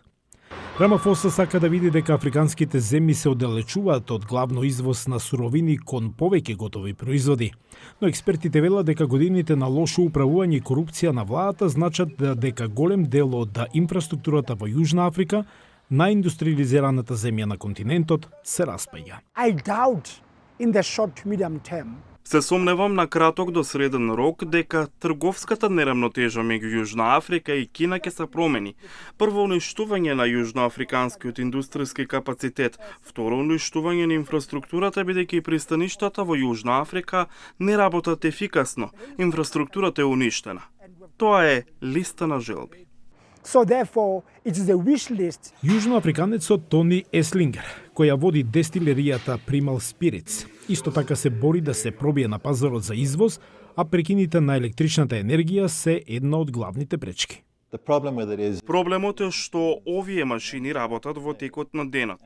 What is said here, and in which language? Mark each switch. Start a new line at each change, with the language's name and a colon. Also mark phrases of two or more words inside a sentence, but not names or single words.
Macedonian: Рамафоса сака да види дека африканските земји се оддалечуваат од главно извоз на суровини кон повеќе готови производи. Но експертите велат дека годините на лошо управување и корупција на владата значат дека голем дел од инфраструктурата во Јужна Африка, најиндустриализираната земја на континентот, се распаѓа.
English: I doubt in the short to medium term
Macedonian: Се сомневам на краток до среден рок дека трговската неравнотежа меѓу Јужна Африка и Кина ќе се промени. Прво, уништување на јужноафриканскиот индустријски капацитет. Второ, уништување на инфраструктурата, бидејќи пристаништата во Јужна Африка не работат ефикасно. Инфраструктурата е уништена. Тоа е листа на желби.
English: So therefore, it is a wish list.
Macedonian: Јужноафриканецот Тони Еслингер, која води дестилеријата Primal Spirits, исто така се бори да се пробие на пазарот за извоз, а прекините на електричната енергија се една од главните пречки. Проблемот е што овие машини работат во текот на денот.